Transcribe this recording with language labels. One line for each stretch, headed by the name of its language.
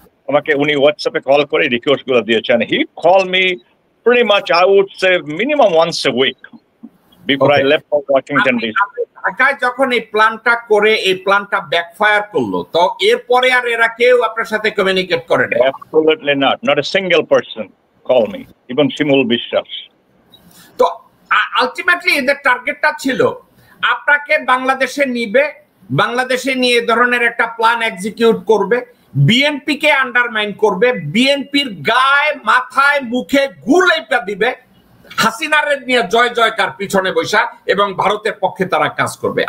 Bangla: আমাকে উনি হোয়াটসঅ্যাপে কল করে রিকোয়েস্ট গুলো দিয়েছেন।
English: He called me pretty much, I would say minimum once a week before I left for Washington DC.
Bangla: ঢাকায় যখন এই প্ল্যানটা করে এই প্ল্যানটা ব্যাকফায়ার করলো, তো এরপরে আর এরা কেউ আপনার সাথে কমিউনিকেট করে না?
English: Absolutely not a single person called me, even Shimul Bishas.
Bangla: তো আলটিমেটলি এদের টার্গেটটা ছিল আপনাকে বাংলাদেশে নিবে, বাংলাদেশে নিয়ে এ ধরনের একটা প্ল্যান এক্সিকিউট করবে, বিএনপি কে আন্ডারমাইন করবে, বিএনপির গায়ে মাথায় মুখে গুলেটা দিবে, হাসিনার নিয়ে জয় জয়কার পিছনে বৈশা, এবং ভারতের পক্ষে তারা কাজ করবে।